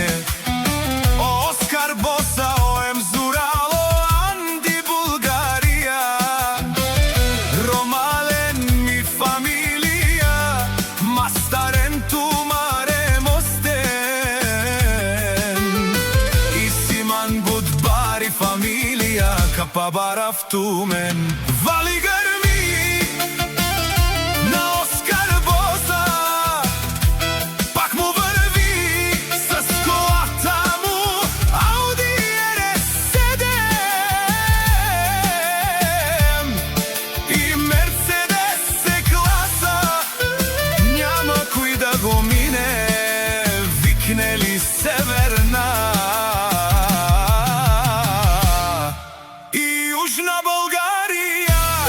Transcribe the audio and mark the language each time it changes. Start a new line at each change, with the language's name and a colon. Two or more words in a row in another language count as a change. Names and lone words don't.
Romany: Оскар Боса, оем Зурало, Анди Булгарија, Ромален ми фамилија, Мастарен тумаре мостен, Исиман Будбари фамилија, Капабарав тумен.
Macedonian: Вали грми на Оскар Боса, пак му врви с колата му Ауди R7
Bulgarian: и Мерцедес класа, няма кој да го мине, викнели Северна на Българија.